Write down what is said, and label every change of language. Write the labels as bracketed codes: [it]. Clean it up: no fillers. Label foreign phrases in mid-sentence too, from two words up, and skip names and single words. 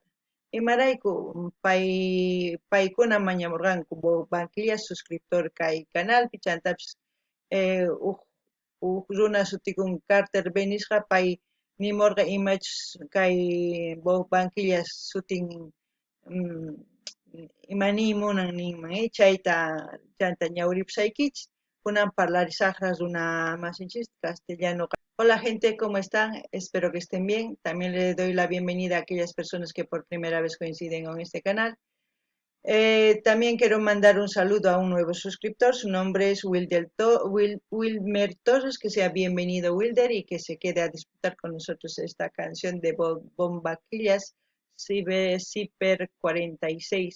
[qu] Imarayku paykuna mañamurqanku bombajkilla suscriptor kay canalpi chantapis uk runa sutikun Carter B nisqa pay nimurqa imachus kay bombajkilla sutin imanimunan ninman chayta chanta ñawripusaykichis kunan parlarisaqra runa masinchis castellano. [es] Hola gente, ¿cómo están? Espero que estén bien. También le doy la bienvenida a aquellas personas que por primera vez coinciden con este canal. También quiero mandar un saludo a un nuevo suscriptor. Su nombre es Wilmer Torres. Que sea bienvenido Wilder y que se quede a disfrutar con nosotros esta canción de Bombaquillas Ciper 46.